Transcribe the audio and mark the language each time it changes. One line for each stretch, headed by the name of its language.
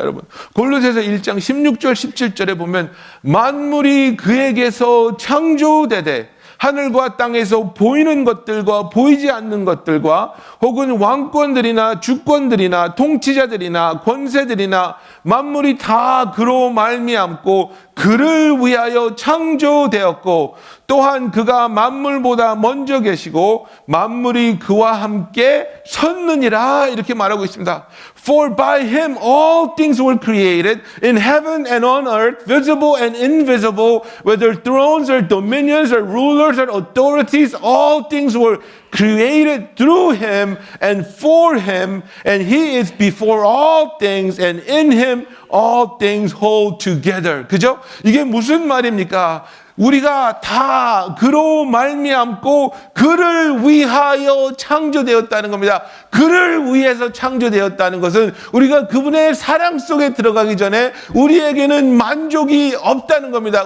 Korean: 여러분, 골로새서 1장 16절 17절에 보면 만물이 그에게서 창조되되 하늘과 땅에서 보이는 것들과 보이지 않는 것들과 혹은 왕권들이나 주권들이나 통치자들이나 권세들이나 만물이 다 그로 말미암고 그를 위하여 창조되었고 또한 그가 만물보다 먼저 계시고 만물이 그와 함께 섰느니라, 이렇게 말하고 있습니다.
English: For by him all things were created in heaven and on earth, visible and invisible, whether thrones or dominions or rulers or authorities, all things were created through him and for him, and he is before all things, and in him all things hold together.
Korean: 그죠? 이게 무슨 말입니까? 우리가 다 그로 말미암고 그를 위하여 창조되었다는 겁니다. 그를 위해서 창조되었다는 것은 우리가 그분의 사랑 속에 들어가기 전에 우리에게는 만족이 없다는 겁니다.